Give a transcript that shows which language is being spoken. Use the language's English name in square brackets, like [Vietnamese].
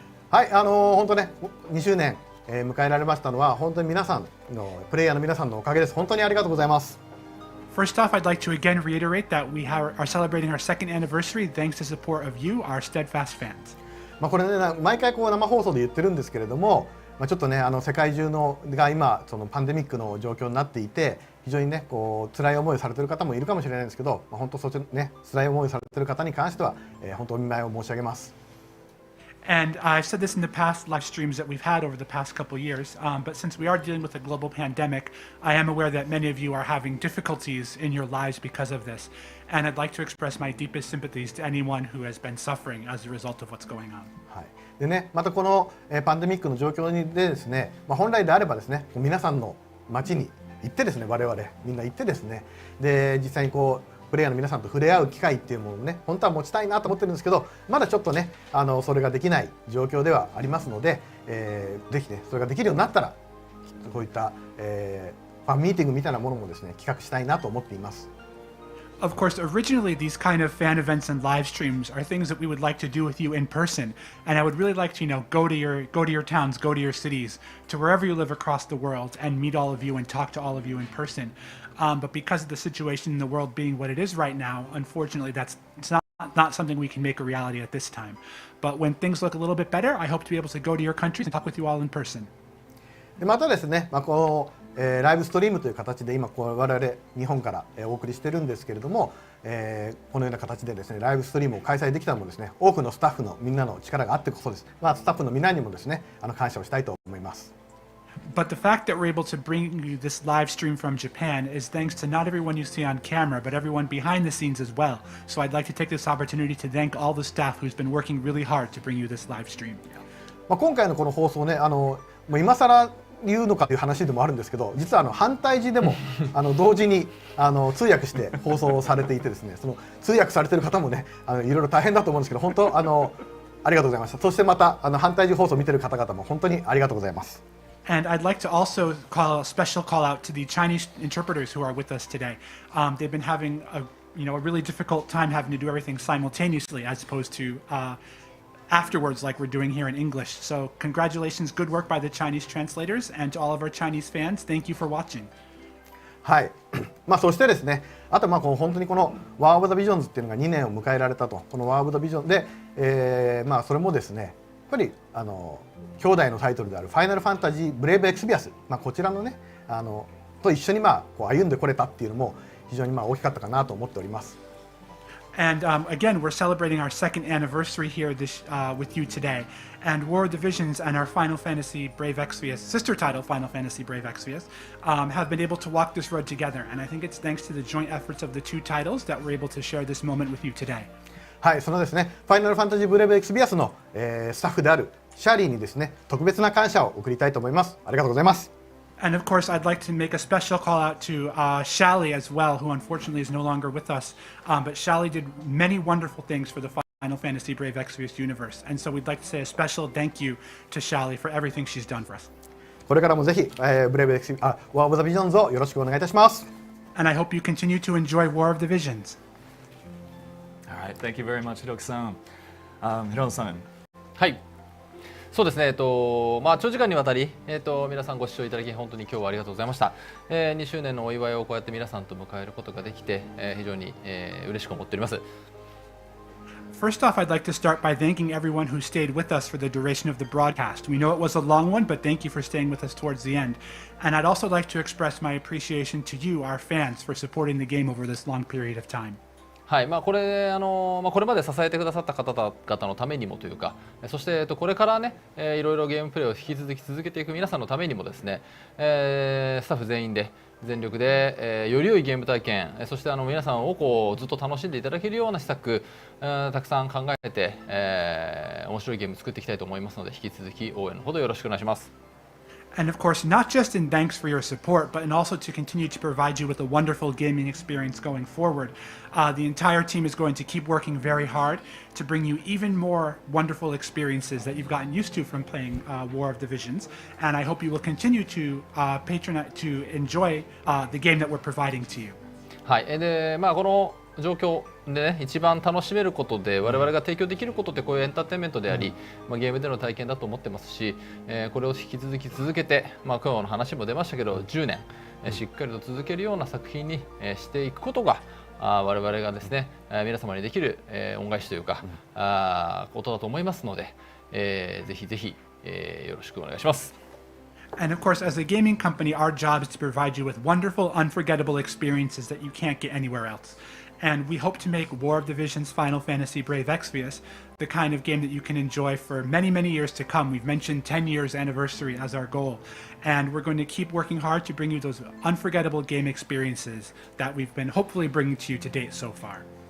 [Japanese] はい、本当ね、2周年、迎えられましたのは本当に皆さんのプレイヤーの皆さんのおかげです。本当にありがとうございます。 [English] First off, I'd like to again reiterate that we are celebrating our second anniversary thanks to support of you, our steadfast fans. [Japanese] これね、毎回こう生放送で言ってるんですけれども、ちょっとね、世界中が今そのパンデミックの状況になっていて、非常にね、こう辛い思いをされている方もいるかもしれないんですけど、本当そっちね、辛い思いをされている方に関しては、本当お見舞いを申し上げます。 [English] And I've said this in the past live streams that we've had over the past couple years, but since we are dealing with a global pandemic, I am aware that many of you are having difficulties in your lives because of this. And I'd like to express my deepest sympathies to anyone who has been suffering as a result of what's going on. [Japanese] はい。でね、またこのパンデミックの状況でですね、本来であればですね、皆さんの街に行ってですね、我々みんな行ってですね、で実際にこうプレイヤーの皆さんと触れ合う機会っていうものをね、本当は持ちたいなと思ってるんですけど、まだちょっとね、それができない状況ではありますので、ぜひね、それができるようになったら、こういった、ファンミーティングみたいなものもですね、企画したいなと思っています。 [English] Of course, originally these kind of fan events and live streams are things that we would like to do with you in person, and I would really like to, go to your towns, go to your cities, to wherever you live across the world, and meet all of you and talk to all of you in person. But because of the situation in the world being what it is right now, unfortunately, it's not something we can make a reality at this time. But when things look a little bit better, I hope to be able to go to your countries and talk with you all in person. [Japanese] でまたですね、この、ライブストリームという形で今我々日本から、お送りしてるんですけれども、このような形でですねライブストリームを開催できたのもですね多くのスタッフのみんなの力があってこそです。スタッフのみんなにもですね感謝をしたいと思います。 [English] But the fact that we're able to bring you this live stream from Japan is thanks to not everyone you see on camera, but everyone behind the scenes as well. So I'd like to take this opportunity to thank all the staff who's been working really hard to bring you this live stream. [Japanese] 今回のこの放送ね、もう今更言うのかという話でもあるんですけど、実は反対字でも同時に通訳して放送されていてですね、その通訳されている方もねいろいろ大変だと思うんですけど、本当ありがとうございました。そしてまた反対字放送を見ている方々も本当にありがとうございます。 [English] And I'd like to also call a special call out to the Chinese interpreters who are with us today. They've been having a really difficult time having to do everything simultaneously as opposed to afterwards like we're doing here in English. So congratulations, good work by the Chinese translators, and to all of our Chinese fans, thank you for watching. [Japanese] はい、そしてですね、あと本当にこのWar of the Visionsっていうのが2年を迎えられたと、このWar of the Visionsで、それもですね、やっぱり兄弟のタイトルであるファイナルファンタジーブレイブエクスビアス、こちらのねと一緒にこう歩んでこれたっていうのも非常に大きかったかなと思っております。 [English] And again, we're celebrating our second anniversary here with you today. And War of the Visions and our Final Fantasy Brave Exvius, sister title Final Fantasy Brave Exvius, have been able to walk this road together. And I think it's thanks to the joint efforts of the two titles that we're able to share this moment with you today. [Japanese] はい、そのですね、ファイナルファンタジーブレイブエクスビアスの、スタッフであるシャーリーにですね、特別な感謝を送りたいと思います。ありがとうございます。 [English] And of course, I'd like to make a special call out to Shally as well, who unfortunately is no longer with us. But Shally did many wonderful things for the Final Fantasy Brave Exvius universe. And so we'd like to say a special thank you to Shally for everything she's done for us. [Japanese] これからもぜひ、ブレイブエクスWar of the Visionsをよろしくお願いいたします。 [English] And I hope you continue to enjoy War of the Visions. All right, thank you very much, Hiroki-san. Hirono-san. [Japanese] はい。そうですね、長時間にわたり、皆さんご視聴いただき本当に今日はありがとうございました。 2周年のお祝いをこうやって皆さんと迎えることができて、非常に、嬉しく思っております。 [English] First off, I'd like to start by thanking everyone who stayed with us for the duration of the broadcast. We know it was a long one, but thank you for staying with us towards the end. And I'd also like to express my appreciation to you, our fans, for supporting the game over this long period of time. [Japanese] はい、これこれまで支えてくださった方々のためにもというか、そしてこれからね、いろいろゲームプレイを引き続き続けていく皆さんのためにもですね、スタッフ全員で全力で、より良いゲーム体験、そして皆さんをこうずっと楽しんでいただけるような施策、たくさん考えて、面白いゲーム作っていきたいと思いますので、引き続き応援のほどよろしくお願いします。 [English] And of course, not just in thanks for your support, but in also to continue to provide you with a wonderful gaming experience going forward. The entire team is going to keep working very hard to bring you even more wonderful experiences that you've gotten used to from playing War of the Visions. And I hope you will continue to enjoy the game that we're providing to you. [Japanese] はい、でこの状況でね、一番楽しめることで我々が提供できることってこういうエンターテインメントであり、ゲームでの体験だと思ってますし、これを引き続き続けて、今日の話も出ましたけど10年、しっかりと続けるような作品に、していくことが我々がですね、皆様にできる、恩返しというか、ことだと思いますので、ぜひぜひ、よろしくお願いします。 [English] And of course, as a gaming company, our job is to provide you with wonderful, unforgettable experiences that you can't get anywhere else. And we hope to make War of the Visions Final Fantasy Brave Exvius the kind of game that you can enjoy for many, many years to come. We've mentioned 10 years anniversary as our goal. And we're going to keep working hard to bring you those unforgettable game experiences that we've been hopefully bringing to you to date so far.